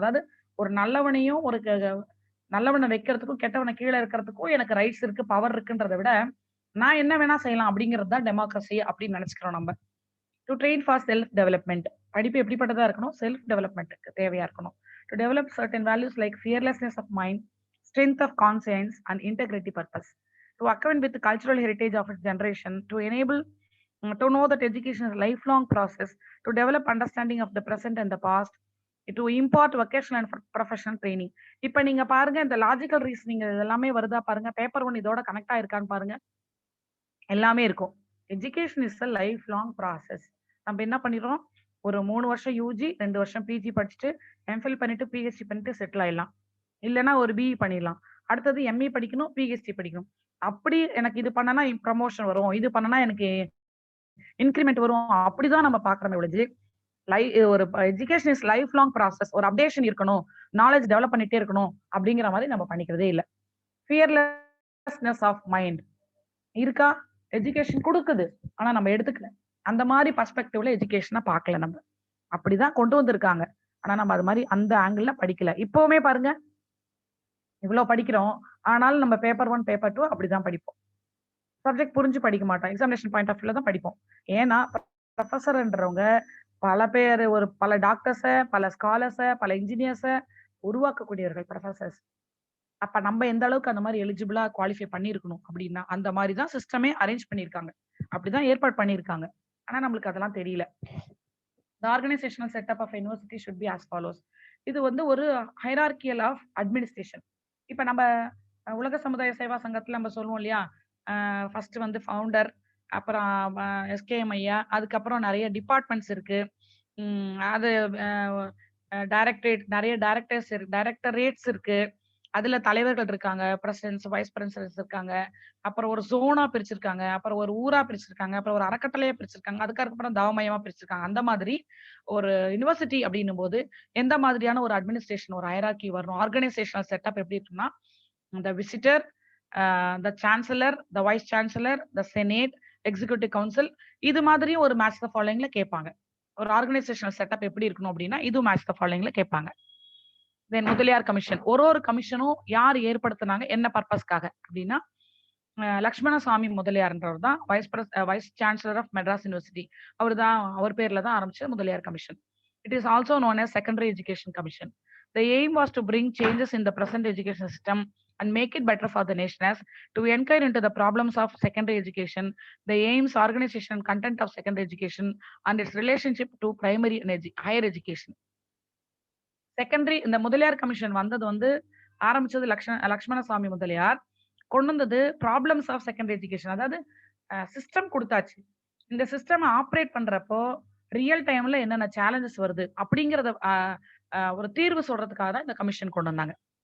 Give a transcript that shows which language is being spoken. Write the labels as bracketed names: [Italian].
[Tamil] அதாவது ஒரு நல்லவனையும் ஒரு நல்லவனை வைக்கிறதுக்கும், கெட்டவனை கீழ இருக்கிறதுக்கும் எனக்கு ரைட்ஸ் இருக்கு, பவர் இருக்குன்றத விட, நான் என்ன வேணா செய்யலாம் அப்படிங்கிறது தான் டெமோக்ரஸி அப்படின்னு நினைச்சுக்கிறோம் நம்ம. [English] To train for self development. [Tamil] படிப்பு எப்படிப்பட்டதா இருக்கணும்? செல்ஃப் டெவலப்மெண்ட்க்கு தேவையா இருக்கணும். [English] To develop certain values like fearlessness of mind, strength of conscience and integrity purpose. To acquaint with cultural heritage of its generation, to enable to know that education is a lifelong process, to develop understanding of the present and the past, to impart vocational and professional training. [Tamil] இப்ப நீங்க பாருங்க, இந்த logical reasoning எல்லாமே வருதா பாருங்க. Paper 1 இதோட connect ஆயிருக்கான்னு பாருங்க. எல்லாமே இருக்கும். [English] Education is a lifelong process. [Tamil] நம்ம என்ன பண்ணிடுறோம்? ஒரு 3 வருஷம் யூஜி, 2 வருஷம் பிஜி படிச்சுட்டு எம்ஃபில் பண்ணிட்டு பிஹெச்டி பண்ணிட்டு செட்டில் ஆயிடலாம். இல்லைன்னா ஒரு பிஇ பண்ணிடலாம். அடுத்தது எம்இ படிக்கணும், பிஹெச்டி படிக்கணும். அப்படி எனக்கு இது பண்ணனா ப்ரமோஷன் வரும், இது பண்ணனா எனக்கு இன்கிரிமெண்ட் வரும், அப்படிதான் நம்ம பாக்குறோமே ஒழிஞ்சு, ஒரு [English] Education is lifelong process. [Tamil] ஒரு அப்டேஷன் இருக்கணும், நாலேஜ் டெவலப் பண்ணிட்டே இருக்கணும் அப்படிங்கிற மாதிரி நம்ம பண்ணிக்கிறதே இல்ல. [English] fearlessness of mind [Tamil] இருக்கா? எஜுகேஷன் கொடுக்குது, ஆனா நம்ம எடுத்துக்கல. அந்த மாதிரி பர்ஸ்பெக்டிவ்ல எஜுகேஷனை பார்க்கல நம்ம. அப்படிதான் கொண்டு வந்திருக்காங்க. ஆனா நம்ம அது மாதிரி அந்த ஆங்கிள் படிக்கல. இப்பவுமே பாருங்க, இவ்வளவு படிக்கிறோம், ஆனாலும் நம்ம பேப்பர் 1 பேப்பர் 2 அப்படிதான் படிப்போம். சப்ஜெக்ட் புரிஞ்சு படிக்க மாட்டோம். எக்ஸாமினேஷன் பாயிண்ட் ஆஃப் வியூல தான் படிப்போம். ஏன்னா ப்ரொஃபஸர்ன்றவங்க பல பேர், ஒரு பல டாக்டர்ஸ, பல ஸ்காலர்ஸ, பல இன்ஜினியர்ஸ உருவாக்கக்கூடியவர்கள் ப்ரொஃபசர்ஸ். அப்ப நம்ம எந்த அளவுக்கு அந்த மாதிரி எலிஜிபிளா குவாலிஃபை பண்ணிருக்கணும் அப்படின்னா, அந்த மாதிரி தான் சிஸ்டமே அரேஞ்ச் பண்ணிருக்காங்க. அப்படிதான் ஏற்பாடு பண்ணிருக்காங்க. ஆனா நம்மளுக்கு அதெல்லாம் தெரியல. [English] The organizational setup of university should be as follows. [Tamil] இது வந்து ஒரு [English] hierarchical of administration. [Tamil] இப்ப நம்ம உலக சமுதாய சேவா சங்கத்துல நம்ம சொல்லுவோம் இல்லையா, ஃபர்ஸ்ட் வந்து ஃபவுண்டர், அப்புறம் எஸ்கேஎம் ஐயா, அதுக்கப்புறம் நிறைய டிபார்ட்மெண்ட்ஸ் இருக்கு. அது டைரக்டரேட், நிறைய டைரக்டர்ஸ் இருக்கு, டைரக்டரேட்ஸ் இருக்கு. அதுல தலைவர்கள் இருக்காங்க, பிரசிடென்ட்ஸ், வைஸ் பிரசிடென்ட்ஸ் இருக்காங்க. அப்புறம் ஒரு ஜோனா பிரிச்சிருக்காங்க. அப்புறம் ஒரு ஊரா பிரிச்சிருக்காங்க. அப்புறம் ஒரு அறக்கட்டளையா பிரிச்சிருக்காங்க. அதுக்கப்புறம் தவமயமா பிரிச்சிருக்காங்க. அந்த மாதிரி ஒரு யுனிவர்சிட்டி அப்படின்னும்போது எந்த மாதிரியான ஒரு அட்மினிஸ்ட்ரேஷன், ஒரு ஹைரார்கி வரணும், ஆர்கனைசேஷனல் செட்டப் எப்படி இருக்குன்னா, [English] the visitor, the chancellor, the vice chancellor, the senate, executive council, [Tamil] இது மாதிரியும் ஒரு மேட்ச் த ஃபாலோயிங்ல கேட்பாங்க. ஒரு ஆர்கனைசேஷனல் செட்டப் எப்படி இருக்கணும் அப்படின்னா இது மேட்ச் த ஃபாலோயிங்ல கேட்பாங்க. தென் முதலியார் கமிஷன். ஒரு கமிஷனும் யார் ஏற்படுத்தினாங்க, என்ன பர்பஸ்க்காக அப்படின்னா, லக்ஷ்மணசாமி முதலியார்ன்றவர் தான் vice chancellor of Madras university. அவர் பேர்ல தான் ஆரம்பிச்ச Mudaliar commission. [English] It is also known as Secondary Education Commission. The aim was to bring changes in the present education system and make it better for the nation as to inquire into the problems of secondary education, the aims, organization, and content of secondary education, and its relationship to primary and higher education. [Tamil] Secondary இந்த Mudaliar commission வந்தது வந்து ஆரம்பிச்சது லக்ஷ்மணசாமி முதலியார். கொண்டு வந்தது [English] Problems of secondary education. [Tamil] அதாவது system கொடுத்தாச்சு. இந்த system operate பண்றப்போ ரியல் டைம்ல என்னென்ன சேலஞ்சஸ் வருது அப்படிங்கறத ஒரு தீர்வு சொல்றதுக்காக தான் இந்த கமிஷன் கொண்டு வந்தாங்க.